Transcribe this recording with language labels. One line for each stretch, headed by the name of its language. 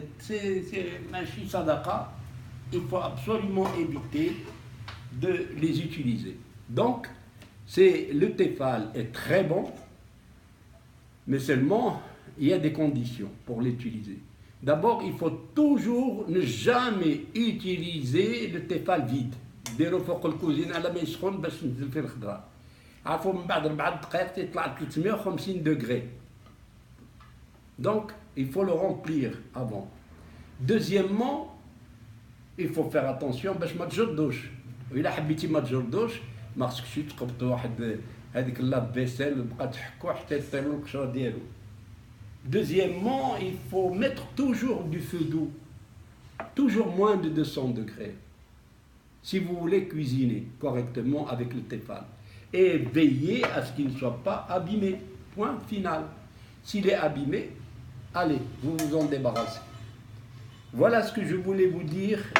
French: C'est un sadaqa. Il faut absolument éviter de les utiliser. Donc, le Tefal est très bon, mais seulement il y a des conditions pour l'utiliser. D'abord, il faut toujours ne jamais utiliser le Tefal vide.
Arabic: ديروا فوق الكوزينه على ما يسخن باش تنزل فيه الخضره. عارفوا من بعد 4 دقائق تطلع 350 degrés.
French: Donc, il faut le remplir avant. Deuxièmement, il faut faire attention
Arabic: باش ما تجردوش. وإلا حبيتي ما تجردوش ما خصكش تقبطوا واحد هذيك اللاب فيسيل وبقى تحكوا حتى يطيروا القشره ديالو.
French: Deuxièmement, il faut mettre toujours du feu doux, toujours moins de 200 degrés, si vous voulez cuisiner correctement avec le Tefal. Et veillez à ce qu'il ne soit pas abîmé. Point final. S'il est abîmé, allez, vous vous en débarrassez. Voilà ce que je voulais vous dire.